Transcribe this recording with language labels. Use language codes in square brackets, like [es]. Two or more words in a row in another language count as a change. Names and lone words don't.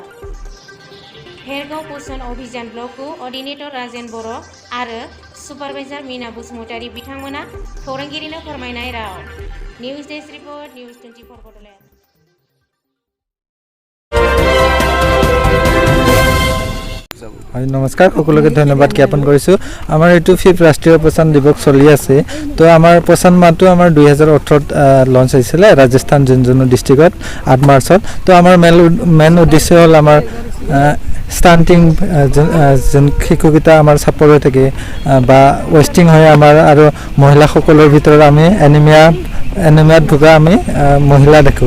[brx] भेरगाव पोषण अभियान [en] block coordinator [brx] राजेन बर' आरो सुपारभाइजार मीना बसुमतारी बिथांमोना खौरांगिरिनो फोरमायनाय राव। [en] News Desk Report, News 24 Bodoland. [as] नमस्कार, সকলোকে ধন্যবাদ জ্ঞাপন কৰিছোঁ। আমাৰ এইটো 5th ৰাষ্ট্ৰীয় পোষণ দিৱস চলি আছে। তো আমাৰ পোষণ মাহটো আমাৰ 2018 লঞ্চ হৈছিলে ৰাজস্থান ঝুনঝুনু ডিষ্ট্ৰিক্টত 8 মাৰ্চত। তো আমাৰ মেইন উদ্দেশ্য হ'ল আমাৰ ষ্টাণ্টিং যেন শিশুকেইটা আমাৰ চাপৰ হৈ থাকে বা ৱেষ্টিং হয় আমাৰ, আৰু মহিলাসকলৰ ভিতৰত আমি এনিমিয়াত ভোগা আমি মহিলা দেখোঁ।